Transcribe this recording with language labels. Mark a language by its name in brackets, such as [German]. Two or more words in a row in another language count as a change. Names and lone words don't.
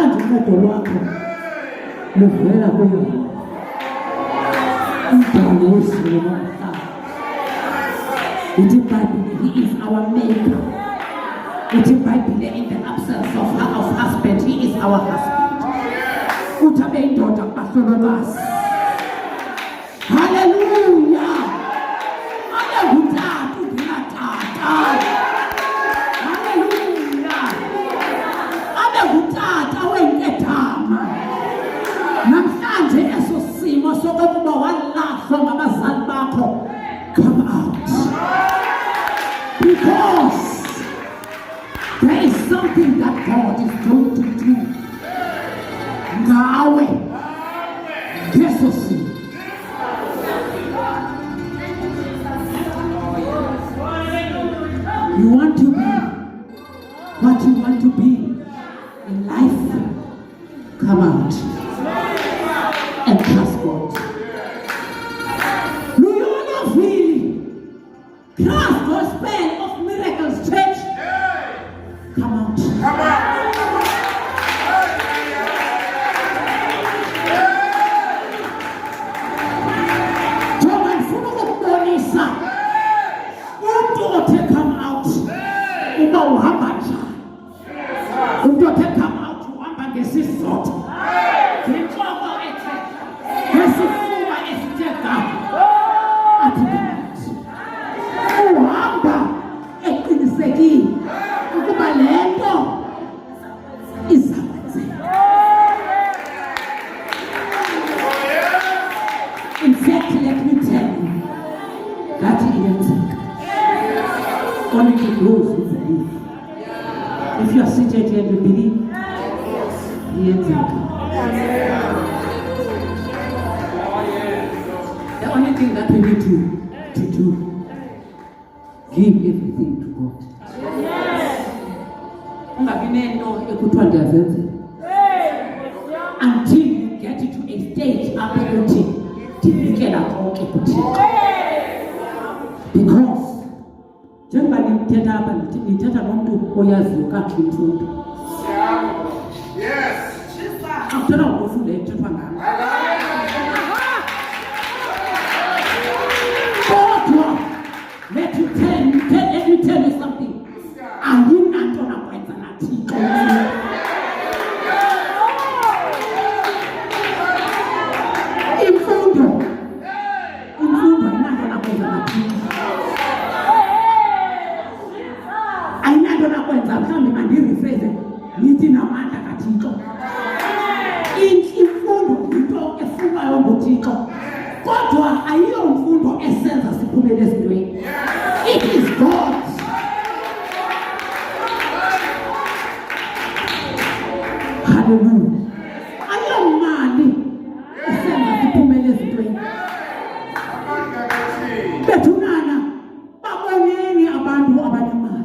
[Xhosa] uncedo lwakho luvela kuyo umdali wezulu nomhlaba. Ithi iBhayibhile, [English] he is our maker. [Xhosa] Ithi iBhayibhile, [English] in the absence of husband, he is our husband. [Xhosa] Uthi abe indoda kubahlololwazi. Hallelujah. Abe ngutata undinatata. Hallelujah. Abe ngutata wenkethama. Namhlanje eso simo sokuba walahlwa ngabazali bakho, [English] come out. Because there is something that God is going to do. [Xhosa] Ngawe. Yeso simo. [English] You want to be what you want to be in life. Come out and trust God. Do you want to feel trust gospel of miracles church? Come out. Come on. [Xhosa] Jonga ndifuna ukukubonisa umntu othe [English] come out [Xhosa] uba uhamba njani. Umntu othe [English] come out [Xhosa] uhamba ngesizotha, ngentloko ethe, ngesifuba esithe ga. Athi uhamba eqinisekile ukuba le nto izawenzeka. [English] In fact, let me tell you that iyenzeka. Only to those who believe. If you are seated here and you believe, iyenzeka. The only thing that we need to do, give everything to God. [Xhosa] Ungabi nento ekuthiwa ndiyazenzela [English] until you get to a stage [Xhosa] apho uthi ndinikela konke kuThixo. Because njengoba nithetha apha nithetha nomntu oyaziyo kakuhle imfundo. Yes. Akuthetha ngokufunde ethethwa ngalo. [English] Kodwa let me tell you something. [Xhosa] Ayinanto nakwenza naThixo. Imfundo ayinanto nakwenza naThixo. Ayinanto nakwenza mhlawumbe mandirephrase nithi namandla kaThixo. Imfundo yinto efunwayo nguThixo. Kodwa ayiyo mfundo esenza siphumele ezintweni. [English] It is God. [Xhosa] Hallelujah. Ayiyo mali esenza siphumele ezintweni. Bethunana baboneni abantu abanemali.